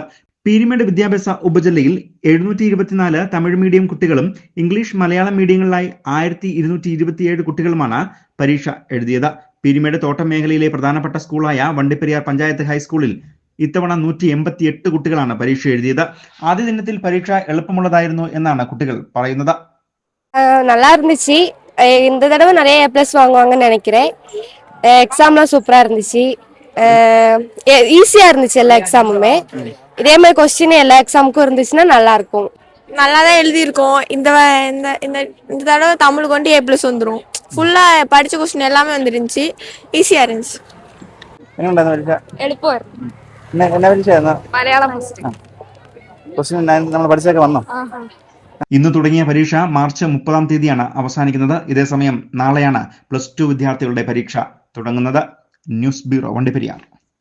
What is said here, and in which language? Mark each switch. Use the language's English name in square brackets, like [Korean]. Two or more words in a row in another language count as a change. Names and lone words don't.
[Malayalam] പീരുമേട് വിദ്യാഭ്യാസ ഉപജില്ലയിൽ 724 തമിഴ് മീഡിയം കുട്ടികളും ഇംഗ്ലീഷ് മലയാളം മീഡിയങ്ങളിലായി 1227 കുട്ടികളുമാണ് പരീക്ഷ എഴുതിയത്. പീരുമേട് തോട്ടം മേഖലയിലെ പ്രധാനപ്പെട്ട സ്കൂളായ വണ്ടിപ്പെരിയാർ പഞ്ചായത്ത് ഹൈസ്കൂളിൽ ഇത്തവണ 188 കുട്ടികളാണ് പരീക്ഷ എഴുതിയത്. ആദ്യ ദിനത്തിൽ പരീക്ഷ എളുപ്പമുള്ളതായിരുന്നു എന്നാണ് കുട്ടികൾ പറയുന്നത്. [Tamil] நல்லா இருந்துச்சு. இந்த தடவை நிறைய A+ வாங்குவாங்கன்னு நினைக்கிறேன். எக்ஸாம்லாம் சூப்பராக இருந்துச்சு. ஈஸியாக இருந்துச்சு எல்லா எக்ஸாமுமே. இதே மாதிரி கொஸ்டின் எல்லா எக்ஸாமுக்கும் இருந்துச்சுன்னா நல்லா இருக்கும். நல்லா தான் எழுதியிருக்கோம். இந்த இந்த தடவை தமிழ் கொண்டு A+ வந்துடும். ஃபுல்லாக படித்த கொஸ்டின் எல்லாமே வந்துருந்துச்சு. ஈஸியாக இருந்துச்சு. [Malayalam] എളുപ്പമായിരുന്നു. മലയാളം വന്നോ? ഇന്ന് തുടങ്ങിയ പരീക്ഷ മാർച്ച് 30-ാം തീയതിയാണ് അവസാനിക്കുന്നത്. ഇതേസമയം നാളെയാണ് +2 വിദ്യാർത്ഥികളുടെ പരീക്ഷ തുടങ്ങുന്നത്. [English] news bureau, [Malayalam] വണ്ടിപ്പെരിയാർ.